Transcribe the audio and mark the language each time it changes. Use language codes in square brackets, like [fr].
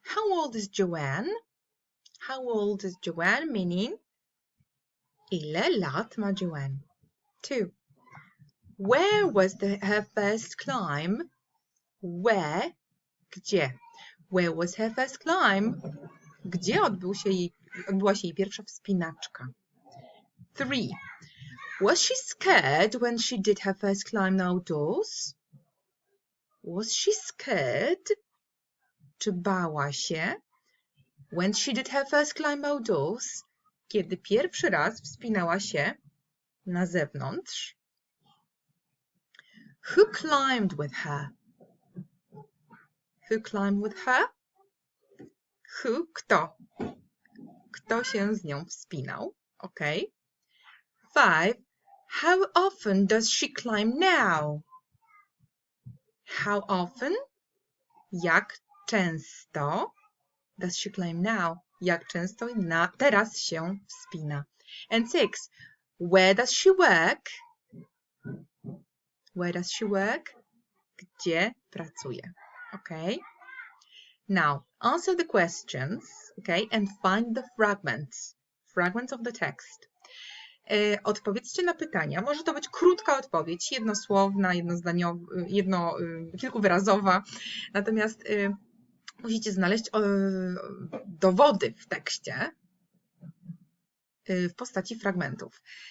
[en] How old is Joanne? How old is Joanne, meaning [pl] ile lat ma Joanne? [en] 2. Where was her first climb? Where? [pl] Gdzie? [en] Where was her first climb? [pl] Gdzie odbyła się jej pierwsza wspinaczka? 3. [en] Was she scared when she did her first climb outdoors? Was she scared? [pl] Czy bała się? [en] When she did her first climb outdoors? [pl] Kiedy pierwszy raz wspinała się na zewnątrz? [en] Who climbed with her? Who climbed with her? Who? [pl] Kto? Kto się z nią wspinał? Ok. 5. [en] How often does she climb now? How often? [pl] Jak często? [en] Does she climb now? [pl] Jak często teraz się wspina? [en] And 6. Where does she work? Where does she work? [pl] Gdzie pracuje? [en] Okay. Now, answer the questions, okay, and find the fragments of the text. [pl] Odpowiedzcie na pytania. Może to być krótka odpowiedź, jednosłowna, jednozdaniowa, kilkuwyrazowa. Natomiast musicie znaleźć dowody w tekście w postaci fragmentów.